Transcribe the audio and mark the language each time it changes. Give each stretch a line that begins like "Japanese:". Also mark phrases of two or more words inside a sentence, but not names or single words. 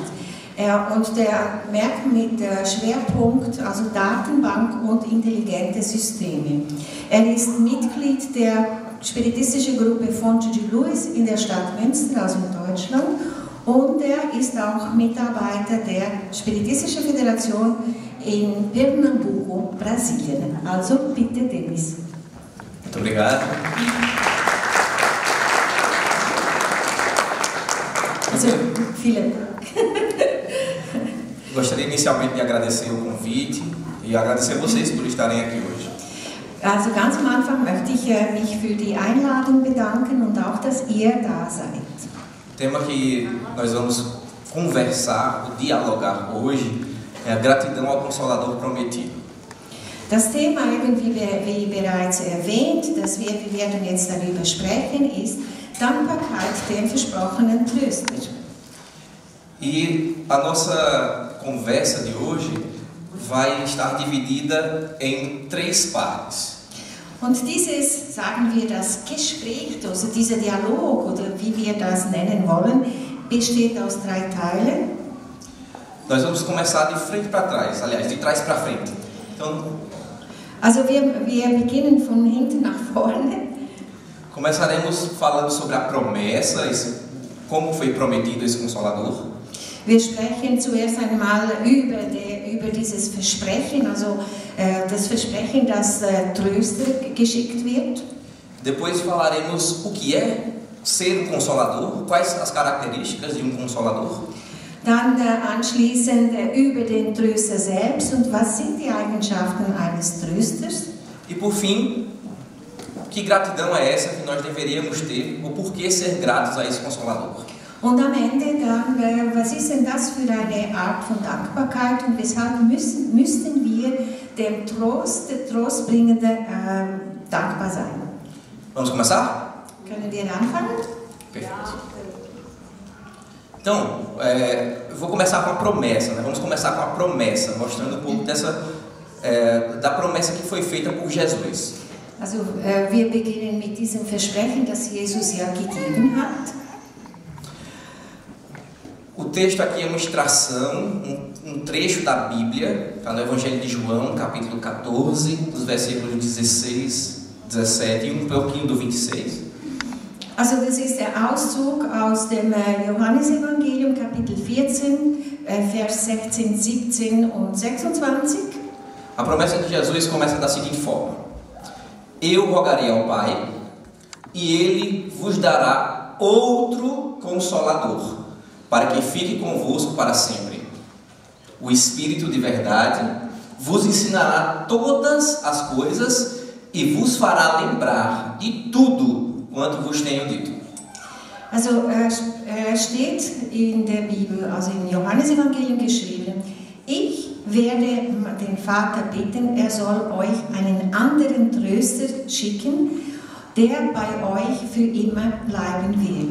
German: Und der merkt mit Schwerpunkt, also Datenbank und intelligente Systeme. Er ist Mitglied der spiritistischen Gruppe Fonte de Luz in der Stadt Münster, also in Deutschland. Und er ist auch Mitarbeiter der Spiritistischen Föderation in Pernambuco, Brasilien. Also bitte, Denis.
Portuguese: Muito obrigado.
German: Also, vielen Dank.
Portuguese: Gostaria inicialmente de agradecer o convite e agradecer a vocês por estarem aqui hoje.
German: Also ganz am Anfang möchte ich mich für die Einladung bedanken und auch, dass ihr da seid.
Portuguese: O tema que nós vamos conversar, dialogar hoje, é a gratidão ao Consolador prometido.
German: Das Thema, wie bereits erwähnt, wir werden jetzt darüber sprechen, ist Dankbarkeit dem versprochenen Tröster.
Portuguese: E a nossa conversa de hoje vai estar dividida em 3 partes.
German: Und dieses, sagen wir, das Gespräch, also dieser Dialog, oder wie wir das nennen wollen, besteht aus 3 Teilen.
Portuguese: Nós vamos começar de frente para trás, aliás, de trás para frente. Então,
German: also wir beginnen von hinten nach vorne.
Portuguese: Começaremos falando sobre a promessa, como foi prometido esse Consolador.
German: Wir sprechen zuerst einmal über dieses Versprechen, also das Versprechen, dass Tröster geschickt wird.
Portuguese: Depois falaremos o que é ser Consolador, quais as características de Consolador.
German: Dann anschließend über den Tröster selbst und was sind die Eigenschaften eines Trösters.
Portuguese: E por fim, que gratidão é essa que nós deveríamos ter, ou por que ser gratos a esse Consolador?
German: Und am Ende dann, was ist denn das für eine Art von Dankbarkeit und weshalb müssten wir dem Trost, der Trostbringende, dankbar sein?
Portuguese: Vamos começar?
German: Können wir anfangen?
Portuguese: Perfeito. Então, eu vou começar com a promessa, né? Vamos começar com a promessa, mostrando um pouco da promessa que foi feita por Jesus.
German: Also, wir beginnen mit diesem Versprechen, das Jesus ja gegeben hat.
Portuguese: O texto aqui é uma extração, um trecho da Bíblia, está no Evangelho de João, capítulo 14, dos versículos 16, 17 e um pouquinho do 26.
German: Also das ist der Auszug aus dem Johannesevangelium, Kapitel 14, Vers 16, 17 und 26.
Portuguese: A promessa de Jesus começa da seguinte forma: Eu rogarei ao Pai, e Ele vos dará outro Consolador, para que fique convosco para sempre. O Espírito de verdade vos ensinará todas as coisas e vos fará lembrar de tudo quanto vos tenho dito.
German: Also steht in der Bibel, also im Johannesevangelium geschrieben: Ich werde den Vater bitten, er soll euch einen anderen Tröster schicken, der bei euch für immer bleiben wird.